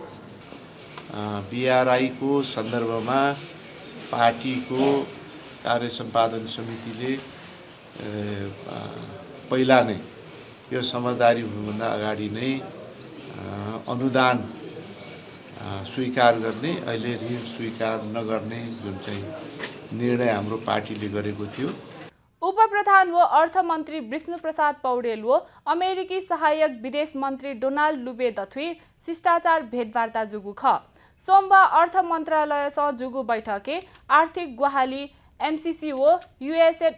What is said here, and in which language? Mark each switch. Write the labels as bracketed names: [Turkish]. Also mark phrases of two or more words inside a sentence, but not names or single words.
[Nepali] बीआरआईको सन्दर्भमा पार्टीको कार्य सम्पादन समितिले पहिला नै यो समझदारी हुनुभन्दा अगाडि नै अनुदान स्वीकार गर्ने अहिले ऋण स्वीकार नगर्ने जुन चाहिँ निर्णय हाम्रो पार्टीले गरेको थियो। [Newari] उपप्रधान व अर्थमन्त्री विष्णु प्रसाद पौडेल व अमेरिकी सहायक विदेश मन्त्री डोनाल्ड लुबे दथुई शिष्टाचार भेटवार्ता जुगु ख सोमबार अर्थ मन्त्रालयसँग जुगु बैठके आर्थिक ग्वाहाली एमसीसी व यूएसएड